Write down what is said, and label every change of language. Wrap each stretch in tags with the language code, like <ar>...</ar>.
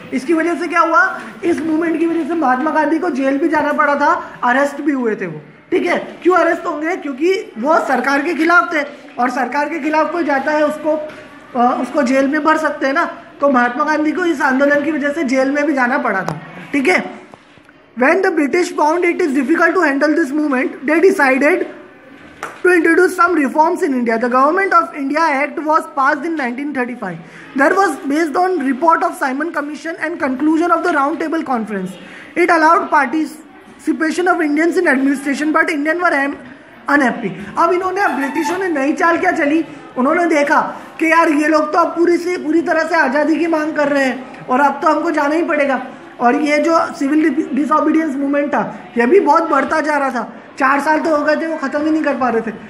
<hi>इसकी वजह से क्या हुआ, इस मूवमेंट की वजह से महात्मा गांधी को जेल भी जाना पड़ा था, अरेस्ट भी हुए थे वो। ठीक है, क्यों अरेस्ट होंगे, क्योंकि वो सरकार के खिलाफ थे, और सरकार के खिलाफ कोई जाता है उसको जेल में भर सकते हैं ना। तो महात्मा गांधी को इस आंदोलन की वजह से जेल में भी जाना पड़ा था। ठीक है,</hi> <en>when the British found it is difficult to handle this movement, they decided to introduce some reforms in India. The Government of India Act was passed in 1935. That was based on report of Simon Commission and conclusion of the Round Table Conference. It allowed participation of Indians in administration, but Indians were unhappy.</en> <hi>अब इन्होंने, ब्रिटिशों ने नई चाल क्या चली, उन्होंने देखा कि यार ये लोग तो अब पूरी तरह से आज़ादी की मांग कर रहे हैं और अब तो हमको जाना ही पड़ेगा। और ये जो सिविल डिसओबीडियंस मूवमेंट था ये भी बहुत बढ़ता जा रहा था, 4 साल तो हो गए थे, वो ख़त्म ही नहीं कर पा रहे थे।</hi>